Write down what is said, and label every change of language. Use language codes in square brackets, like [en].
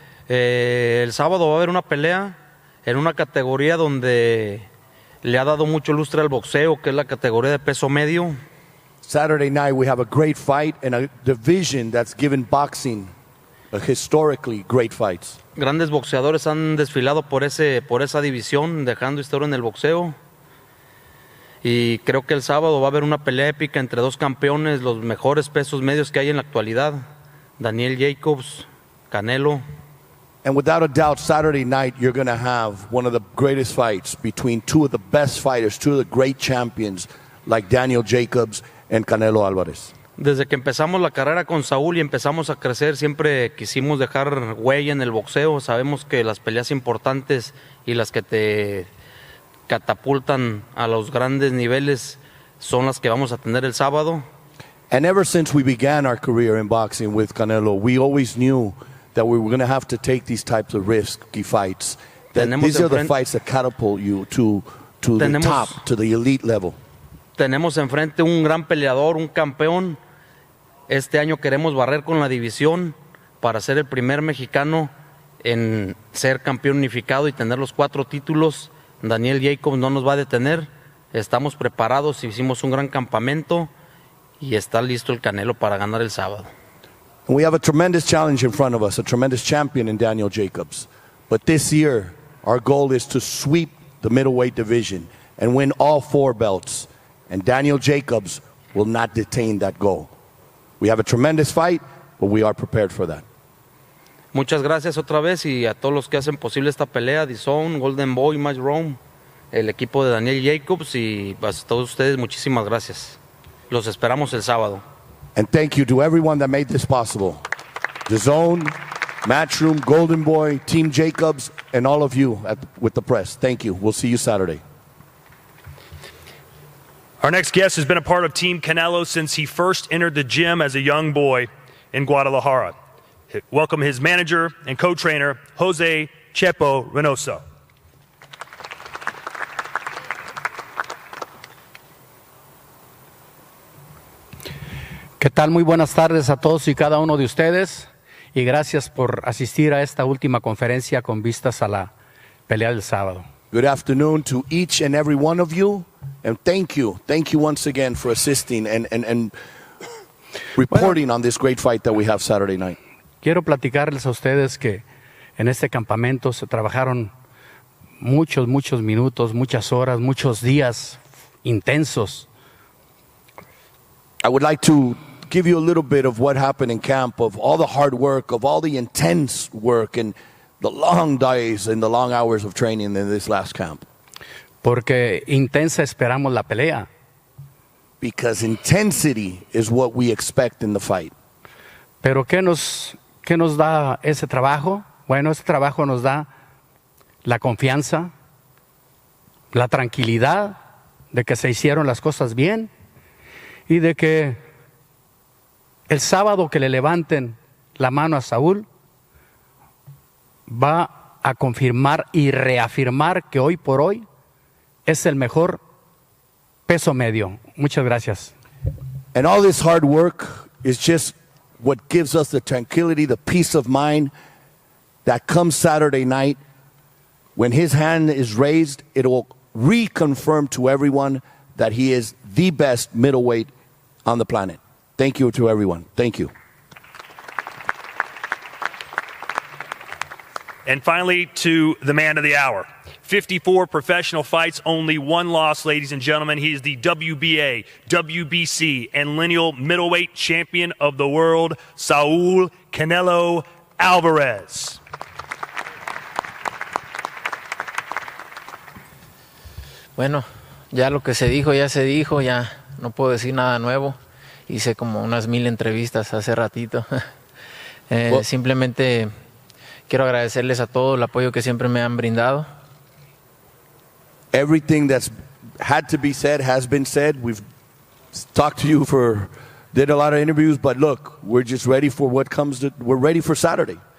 [es] El sábado va a haber una pelea en una categoría donde le ha dado mucho lustre al boxeo, que es la categoría de peso medio. [en] Saturday night we have a great fight in a division that's given boxing a historically great fights. [es] Grandes boxeadores han desfilado por esa división, dejando historia en el boxeo. Y creo que el sábado va a haber una pelea épica entre dos campeones, los mejores pesos medios que hay en la actualidad, Daniel Jacobs, Canelo. [en] And without a doubt, Saturday night you're going to have one of the greatest fights between two of the best fighters, two of the great champions like Daniel Jacobs and Canelo Alvarez. [es] Desde que empezamos la carrera con Saúl y empezamos a crecer, siempre quisimos dejar huella en el boxeo. Sabemos que las peleas importantes y las que te catapultan a los grandes niveles son las que vamos a tener el sábado. [en] And ever since we began our career in boxing with Canelo, we always knew that we were going to have to take these types of risky fights. These are the fights that catapult you to the top, to the elite level. [es] Tenemos enfrente un gran peleador, un campeón. Este año queremos barrer con la división para ser el primer mexicano en ser campeón unificado y tener los 4 títulos. Daniel Jacobs no nos va a detener. Estamos preparados, hicimos un gran campamento y está listo el Canelo para ganar el sábado. [en] We have a tremendous challenge in front of us, a tremendous champion in Daniel Jacobs. But this year, our goal is to sweep the middleweight division and win all 4 belts. And Daniel Jacobs will not detain that goal. We have a tremendous fight, but we are prepared for that. [es] Muchas gracias otra vez y a todos los que hacen posible esta pelea, DAZN, Golden Boy, Match Rome, el equipo de Daniel Jacobs y a todos ustedes muchísimas gracias. Los esperamos el sábado. [en] And thank you to everyone that made this possible. DAZN, Matchroom, Golden Boy, Team Jacobs, and all of you with the press. Thank you. We'll see you Saturday. Our next guest has been a part of Team Canelo since he first entered the gym as a young boy in Guadalajara. Welcome his manager and co-trainer, Jose Chepo Reynoso. [es] ¿Qué tal? Muy buenas tardes a todos y cada uno de ustedes y gracias por asistir a esta última conferencia con vistas a la pelea del sábado. [en] Good afternoon to each and every one of you, and thank you once again for assisting and reporting on this great fight that we have Saturday night. [es] Quiero platicarles a ustedes que en este campamento se trabajaron muchos minutos, muchas horas, muchos días intensos. [en] I would like to give you a little bit of what happened in camp, of all the hard work, of all the intense work, and the long days and the long hours of training in this last camp. [es] Porque intensa esperamos la pelea. [en] Because intensity is what we expect in the fight. [es] Pero ¿qué nos da ese trabajo? Bueno, ese trabajo nos da la confianza, la tranquilidad de que se hicieron las cosas bien y de que el sábado que le levanten la mano a Saúl va a confirmar y reafirmar que hoy por hoy es el mejor peso medio. Muchas gracias. [en] And all this hard work is just what gives us the tranquility, the peace of mind that comes Saturday night. When his hand is raised, it will reconfirm to everyone that he is the best middleweight on the planet. Thank you to everyone. Thank you. And finally, to the man of the hour. 54 professional fights, only one loss, ladies and gentlemen. He is the WBA, WBC, and lineal middleweight champion of the world, Saúl Canelo Alvarez. [es] Bueno, ya lo que se dijo, ya no puedo decir nada nuevo. Hice como unas 1000 entrevistas hace ratito. Simplemente quiero agradecerles a todos el apoyo que siempre me han brindado. [en] Everything that's had to be said has been said. We've talked to you did a lot of interviews, but look, we're just ready for what comes. We're ready for Saturday.